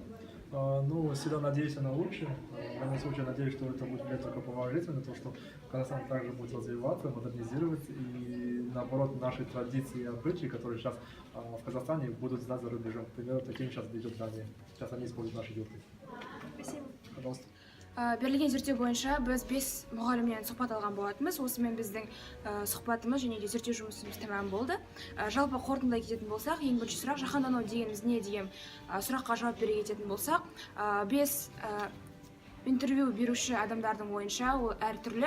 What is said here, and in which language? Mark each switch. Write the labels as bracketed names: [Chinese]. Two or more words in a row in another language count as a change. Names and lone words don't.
[Russian] Ну, всегда надеюсь на лучшее. В данном случае надеюсь, что это будет влиять только положительно, то, что Казахстан также будет развиваться, модернизироваться, и наоборот, наши традиции и обычаи, которые сейчас в Казахстане, будут знать за рубежом. К примеру, таким сейчас идет Дания. Сейчас они используют наши юрты. Спасибо. Пожалуйста. [Kazakh] Берілген зерттеу бойынша біз 5 мұғалімнен сұхбат алған болатынбыз. Осымен біздің сұхбатымыз және де зерттеу жұмысымыз тәмам болды. Жалпы қорытындылай кететін болсақ, ең бірінші сұрақ жаһандану дегеніміз не деген сұраққа жауап бере кететін болсақ, 5 интервью беруші адамдардың ойынша ол әртүрлі.